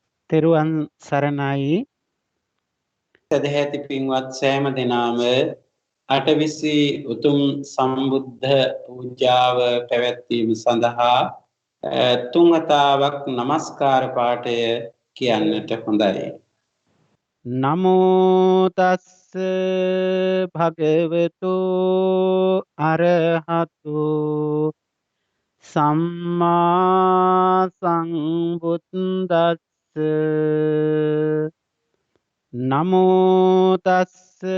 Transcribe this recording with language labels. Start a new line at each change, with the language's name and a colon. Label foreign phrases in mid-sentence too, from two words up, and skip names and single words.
Sinhala: තෙරුවන් සරණයි. සදහැති පින්වත් සෑම දෙනාම අටවිසි උතුම් සම්බුද්ධ පූජාව පැවැත්වීම සඳහා තුන්වතාවක් නමස්කාර පාඨය කියන්නට හොඳයි.
Pali: නමෝ තස්ස භගවතු අරහතු සම්මා සම්බුද්දස්ස නමෝ තස්ස